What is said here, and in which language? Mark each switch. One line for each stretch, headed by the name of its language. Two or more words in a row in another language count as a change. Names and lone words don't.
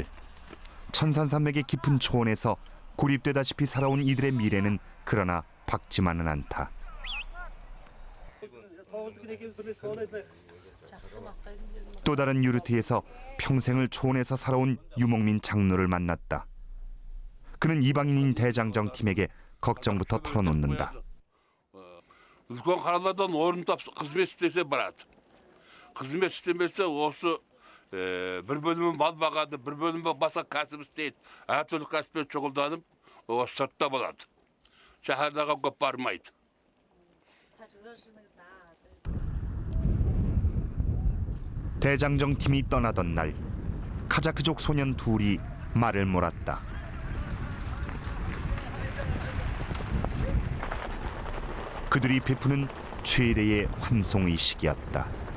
Korean: 천산산맥의 깊은 초원에서 고립되다시피 살아온 이들의 미래는 그러나 밝지만은 않다. 또 다른 유르트에서 평생을 초원에서 살아온 유목민 장로를 만났다. 그는 이방인인 대장정 팀에게 걱정부터 털어놓는다.
Kazakh: үлкен қаладан орын тапса қызмет істесе барады. қызмет істемесе осы бір бөлімі мал бағады, бір бөлімі басқа кәсіп істейді. әртүрлі кәсіппен шұғылданып, осы сыртта болады. шаһардағы көп бармайды.
Korean: 대장정 팀이 떠나던 날, 카자크족 소년 둘이 말을 몰았다. 그들이 베푸는 최대의 환송의식이었다.